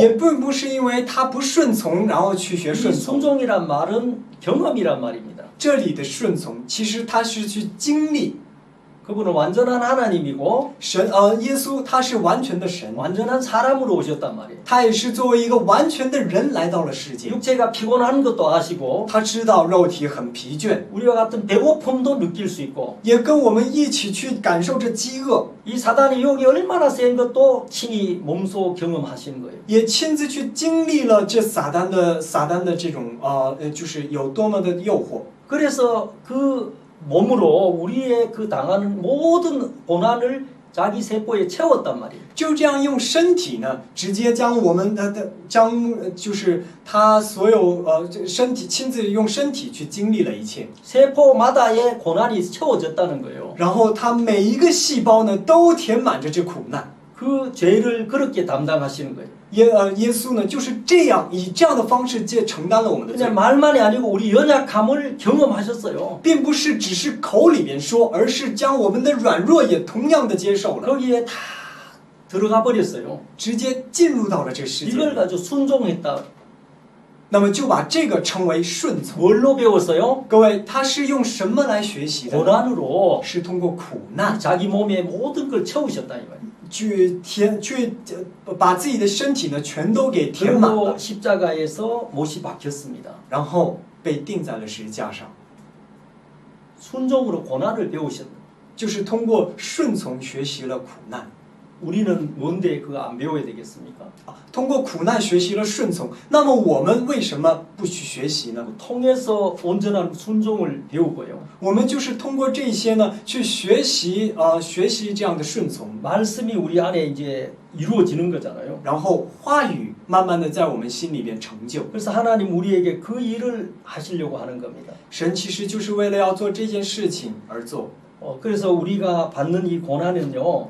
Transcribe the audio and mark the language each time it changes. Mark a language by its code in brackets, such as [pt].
[zh] 也并不是因为他不顺从，然后去学 [ko] 이 [zh] 顺从。 [ko] 순종이란 말은 경험이란 말입니다. [zh] 这里的顺从，其实他是去经历， [ko] 그분은 완전한 하나님이고 [zh] 耶稣他是完全的神， [ko] 완전한 사람으로 오셨단 말이에요. [zh] 他也是作为一个完全的人来到了世界。 [ko] 육체가 피곤한 것도 아시고 [zh] 他知道肉体很疲倦， [ko] 우리와 같은 배고픔도 느낄 수 있고 [zh] 也跟我们一起去感受着饥饿， [ko] 이 사단의 유혹이 얼마나 센 것도 친히 몸소 경험하시는 거예요. [zh] 也亲自去经历了这撒旦的这种就是有多么的诱惑。 [ko] 그래서 그 몸으로 우리의 그 당하는 모든 고난을 자기 세포에 채웠단 말이에요. [zh] 就这样用身体呢，直接将我们就是他所有身体亲自用身体去经历了一切， [ko] 세포마다의 고난이 채워졌다는 거예요. [zh] 然后他每一个细胞呢都填满着这苦难。 [ko] 그 죄를 그렇게 담당하시는 거예요. [zh] 耶稣呢就是这样以这样的方式承担了我们的罪， [ko] 그냥 말만이 아니고 우리 연약함을 경험하셨어요. [zh] 并不是只是口里边说，而是将我们的软弱也同样的接受了， [ko] 거기에 다 들어가 버렸어요. [zh] 直接进入到了这世界 [ko] 이걸 [zh] 里。 [ko] 가지고 순종했다. [zh] 那么就把这个称为顺从。 [ko] 뭘로 배웠어요? [zh] 各位，他是用什么来学习的呢？ [ko] 고난으로 [zh] 是通过苦难 [ko] 자기 몸에 모든 걸 채우셨다 이 말이에요. [zh] 去把自己的身体呢全都给填满 [ko] 그리고 [zh] 了， [ko] 십자가에서 못이 박혔습니다. [zh] 然后被钉在了十字架上。 [ko] 순종으로 고난을 배우셨다. [zh] 就是通过顺从学习了苦难。 [ko] 우리는 뭔데 그거 안 배워야 되겠습니까? [zh] 通过苦难学习了顺从，那么我们为什么不去学习呢？ [ko] 통해서 온전한 순종을 배우고요. [zh] 我们就是通过这些呢，去学习这样的顺从， [ko] 말씀이 우리 안에 이제 이루어지는 거잖아요. [zh] 然后话语慢慢的在我们心里边成就。 [ko] 그래서 하나님 우리에게 그 일을 하시려고 하는 겁니다. [zh] 神其实就是为了要做这件事情而做。 [ko] 그래서 우리가 받는 이 고난은요.